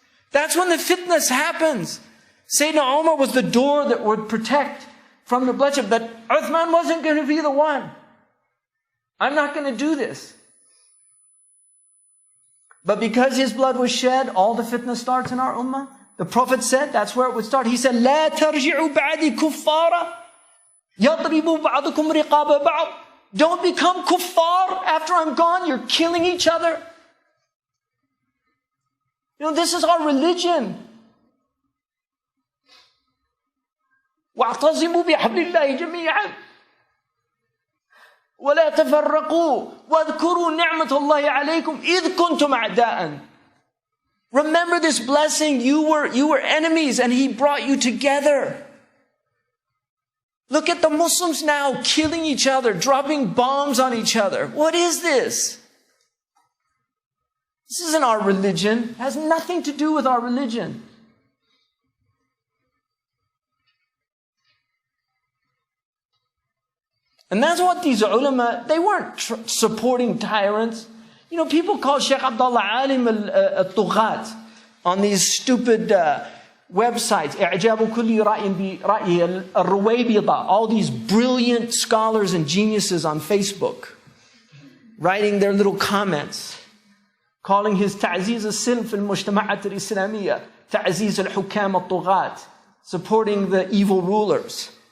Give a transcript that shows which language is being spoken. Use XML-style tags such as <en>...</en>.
<en>That's when the fitness happens. Sayyidina Umar was the door that would protect from the bloodshed. But Uthman wasn't going to be the one. I'm not going to do this. But because his blood was shed, all the fitness starts in our ummah. The Prophet said that's where it would start. He said,</en> <ar>لا ترجعوا بعدي كفارا يضرب بعضكم رقاب بعض.</ar> <en>Don't become kuffar after I'm gone. You're killing each other. This is our religion.</en> <ar>واعتصموا بحبل الله جميعا ولا تفرقوا واذكروا نعمة الله عليكم إذ كنتم أعداء.</ar> <en>Remember this blessing. You were enemies and He brought you together. Look at the Muslims now killing each other, dropping bombs on each other. What is this? This isn't our religion. It has nothing to do with our religion. And that's what these ulama, they weren't supporting tyrants. You know, people call Sheikh Abdullah Alim al-Tughat on these stupid websites.</en> <ar>إعجاب كل رأي برأيه الرويبضة.</ar> <en>All these brilliant scholars and geniuses on Facebook writing their little comments, calling his</en> <ar>تعزيز السلم في المجتمعات الإسلامية تعزيز الحكام الطغاة,</ar> <en>supporting the evil rulers.</en>